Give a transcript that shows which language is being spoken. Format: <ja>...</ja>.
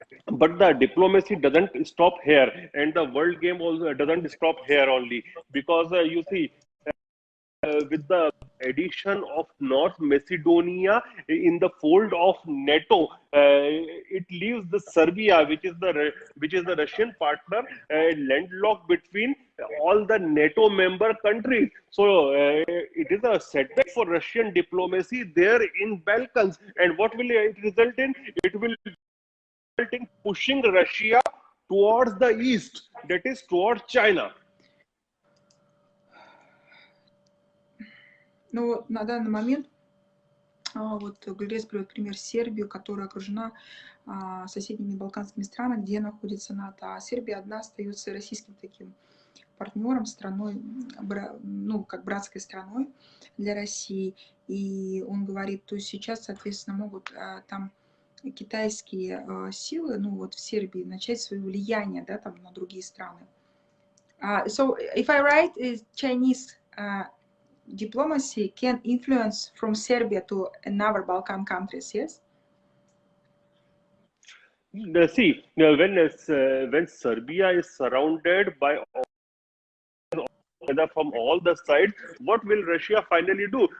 <en>But the diplomacy doesn't stop here, and the world game also doesn't stop here only, because you see, with the addition of North Macedonia in the fold of NATO, it leaves the Serbia, which is the Russian partner, landlocked between all the NATO member countries. So it is a setback for Russian diplomacy there in Balkans. And what will it result in? It will result in pushing Russia towards the east, that is towards China.</en> <ru>Ну, на данный момент, вот Gulrez приводит пример Сербию, которая окружена соседними балканскими странами, где находится НАТО. А Сербия одна остается российским таким партнером, страной, ну, как братской страной для России. И он говорит, то есть сейчас, соответственно, могут там китайские силы, ну, вот в Сербии начать свое влияние, да, там на другие страны.</ru> <en>So, if I write, Chinese diplomacy can influence from Serbia to another Balkan countries, yes? See, when Serbia is surrounded by from all the sides, what will Russia finally do?</en>